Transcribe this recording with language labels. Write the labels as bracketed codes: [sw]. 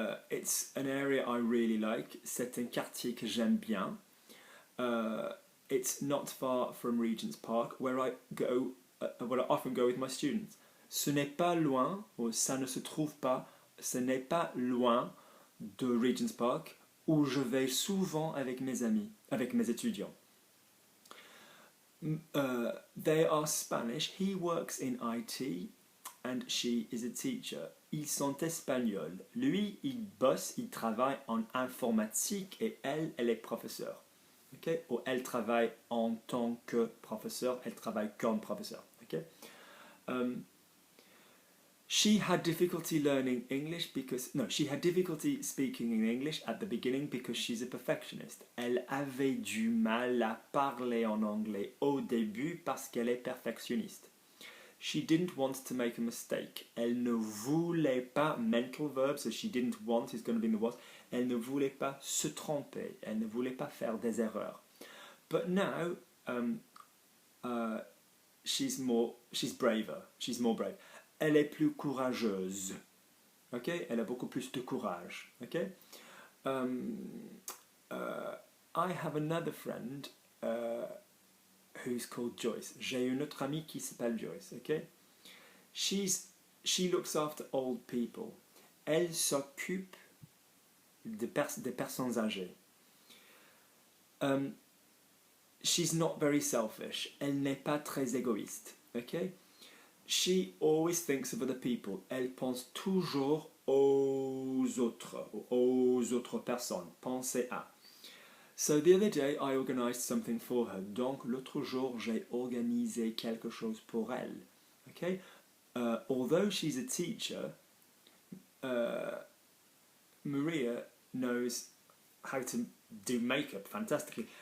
[en] It's an area I really like. [fr] C'est un quartier que j'aime bien. [en] It's not far from Regent's Park, where I often go with my students. [fr] Ce n'est pas loin, ou ça ne se trouve pas, ce n'est pas loin de Regent's Park, où je vais souvent avec mes amis, avec mes étudiants. [en] They are Spanish. He works in IT and she is a teacher. [fr] Ils sont espagnols. Lui, il bosse, il travaille en informatique et elle est professeure. Okay? Ou elle travaille en tant que professeur, elle travaille comme professeur. [en] Okay? She had difficulty learning English she had difficulty speaking in English at the beginning because she's a perfectionist. [fr] Elle avait du mal à parler en anglais au début parce qu'elle est perfectionniste. [en] She didn't want to make a mistake. [fr] Elle ne voulait pas, [en] mental verb, so she didn't want is going to be in the was. [fr] Elle ne voulait pas se tromper. Elle ne voulait pas faire des erreurs. [en] But now, she's braver. She's more brave. [fr] Elle est plus courageuse. Okay? Elle a beaucoup plus de courage. [en] Okay? I have another friend who's called Joyce. [fr] J'ai une autre amie qui s'appelle Joyce. [en] Okay? She looks after old people. [fr] Elle s'occupe des personnes âgées. [en] She's not very selfish. [fr] Elle n'est pas très égoïste. [en] Okay? She always thinks of other people. [fr] Elle pense toujours aux autres personnes. Penser à. [en] So the other day I organized something for her. [fr] Donc l'autre jour j'ai organisé quelque chose pour elle. [en] Okay? Although she's a teacher, Maria knows how to do makeup fantastically.